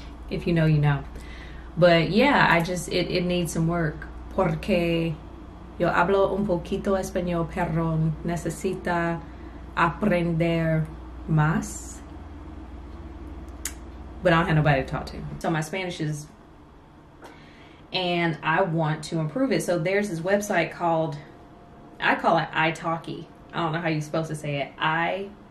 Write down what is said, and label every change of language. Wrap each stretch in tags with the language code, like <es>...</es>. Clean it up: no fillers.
<en>If you know, you know. But yeah, it needs some work.</en> <es>Porque yo hablo un poquito español, pero necesita aprender más.</es> <en>But I don't have nobody to talk to. So my Spanish is, and I want to improve it. So there's this website called, I call it italki. I don't know how you're supposed to say it. italki.</en>